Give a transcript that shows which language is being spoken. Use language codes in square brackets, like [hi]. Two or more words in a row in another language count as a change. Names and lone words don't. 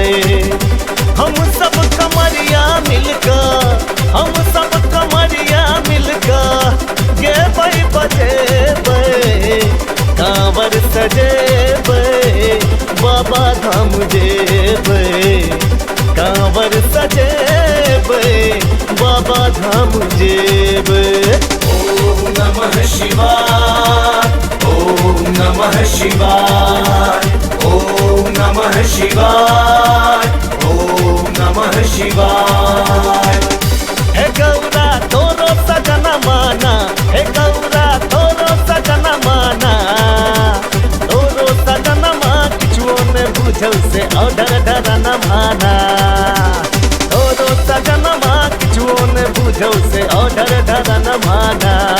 [mai] हम सब कमरिया मिलकर, हम सब कमरिया मिलकर गेबै बजेबै। कांवर सजेबै बाबा धाम जेबै, कांवर सजेबै बाबा धाम जेबै। [sa] ओम नमः शिवाय, ओम नमः शिवाय, ओम नमः शिवाय, ओम नमः शिवाय। [mai] हे गौरा तोरो सजन माना, हे गौरा तोरो सजन माना। तोरो सजन मा किछुओ ने बुझल से ऑर्डर डरन माना। तोरो सजन मा किछुओ ने बुझल से ऑर्डर डरन माना।